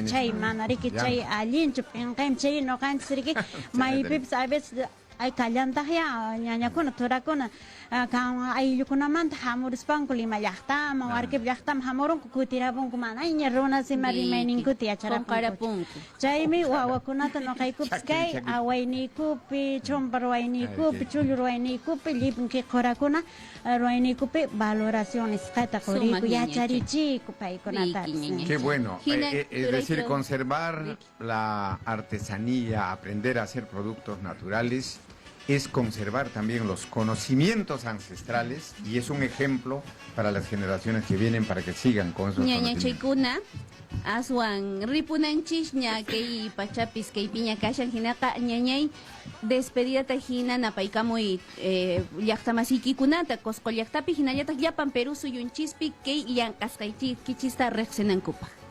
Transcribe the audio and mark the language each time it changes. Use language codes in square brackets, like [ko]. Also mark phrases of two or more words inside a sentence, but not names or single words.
[qu] chay mana riki chay allinchu p'inqaymi chay nuqanchis riki maypipas [es] a veces [qu] ay kallantaqya ñañakuna turakuna kan ayllukunamanta hamurispanku Lima llaqtaman Warkipi llaqtaman hamurunku kutirapunku mana ña runa sima rimayninkuta yacharapunku chaymi wawakunata nuqaykupas kay awayniykupi chumpa ruwayniykupi chullu ruwayniykupi llipin qurakuna ruwayniykupi valoración nisqata quriyku yacharichiyku paykunatapas. [es] Qué bueno, es decir, conservar la artesanía, aprender a hacer productos naturales es conservar también los conocimientos ancestrales y es un ejemplo para las generaciones que vienen para que sigan con esos conocimientos. [qu] Chaykuna aswan ripunanchis ña kay pachapis kay piña kashan hinaqa ñañay despedidata hina napaykamuy llaqtamasiykikunata Cusco llaqtapi hinallataq llapan Perú suyunchispi kay llank'asqaykichista riqsinankupaq.